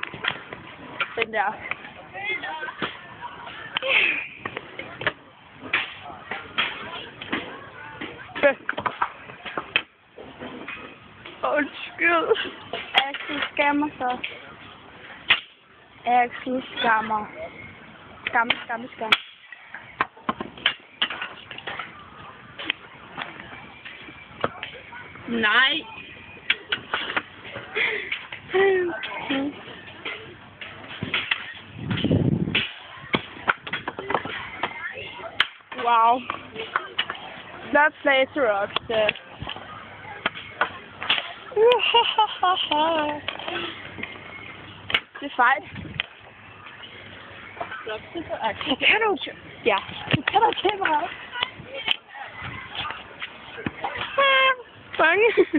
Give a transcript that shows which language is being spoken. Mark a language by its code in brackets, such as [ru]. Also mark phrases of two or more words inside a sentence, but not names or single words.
[da] Den der. Undskyld. Axel skammer sig. Axel skammer. Skam. Nej. [en] Wow. That place rocks. [da] Det er fejl. Det kan du ikke. Ja. Du kan da kæmpe op. Bange.